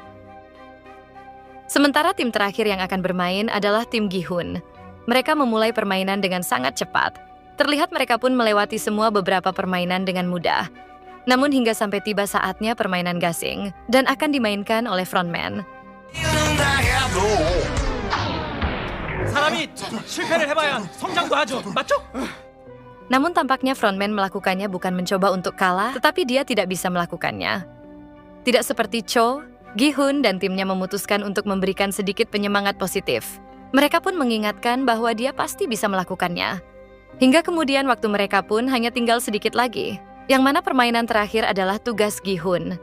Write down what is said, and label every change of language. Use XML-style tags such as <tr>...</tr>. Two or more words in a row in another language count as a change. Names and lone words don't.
<id>Sementara tim terakhir yang akan bermain adalah tim Gi-hun. Mereka memulai permainan dengan sangat cepat. Terlihat mereka pun melewati semua beberapa permainan dengan mudah. Namun hingga sampai tiba saatnya permainan gasing dan akan dimainkan oleh frontman.</id> <ko>사람이 실패를 해봐야 성장도 하죠, 맞죠?</ko> <id>Namun tampaknya frontman melakukannya bukan mencoba untuk kalah, tetapi dia tidak bisa melakukannya. Tidak seperti Cho, Gi-hun dan timnya memutuskan untuk memberikan sedikit penyemangat positif. Mereka pun mengingatkan bahwa dia pasti bisa melakukannya. Hingga kemudian waktu mereka pun hanya tinggal sedikit lagi, yang mana permainan terakhir adalah tugas Gi-hun.</id>